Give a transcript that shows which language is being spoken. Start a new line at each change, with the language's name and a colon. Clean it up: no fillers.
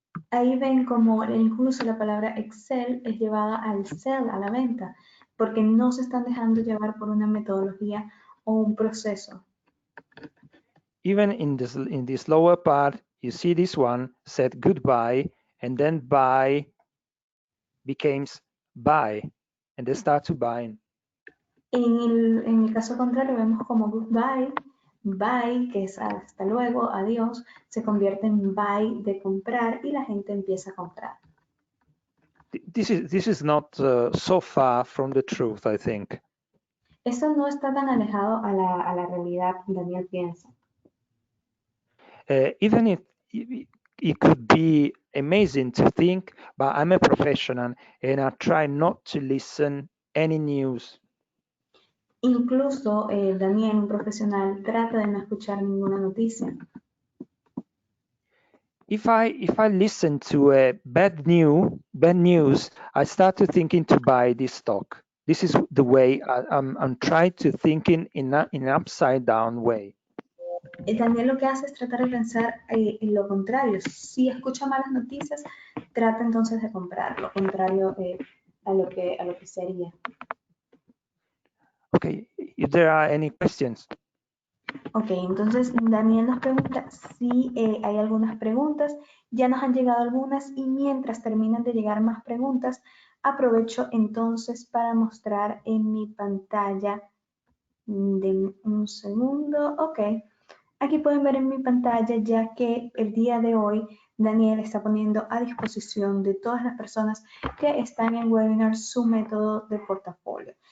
Spanish: Ahí ven como incluso la palabra Excel es llevada al sell, a la venta, porque no se están dejando llevar por una metodología o un proceso.
English: Even in this lower part, you see this one said goodbye, and then buy becomes buy, and they start to buy.
Spanish: En el caso contrario vemos como goodbye, bye, que es hasta luego, adiós, se convierte en buy de comprar y la gente empieza a comprar.
English: This is not so far from the truth, I think.
Spanish: Esto no está tan alejado a la realidad, Daniel piensa.
English: Even if it could be amazing to think, but I'm a professional and I try not to listen any news.
Spanish: Incluso Daniel, un profesional, trata de no escuchar ninguna noticia.
English: If I listen to a bad news, I start to thinking to buy this stock. This is the way I'm trying to thinking in an upside down way.
Spanish: Daniel lo que hace es tratar de pensar en lo contrario. Si escucha malas noticias, trata entonces de comprar, lo contrario a lo que se haría.
English: Okay, if there are any questions.
Spanish: Ok, entonces Daniel nos pregunta si hay algunas preguntas. Ya nos han llegado algunas y mientras terminan de llegar más preguntas, aprovecho entonces para mostrar en mi pantalla Denme un segundo. Ok. Aquí pueden ver en mi pantalla ya que el día de hoy Daniel está poniendo a disposición de todas las personas que están en webinar su método de portafolio.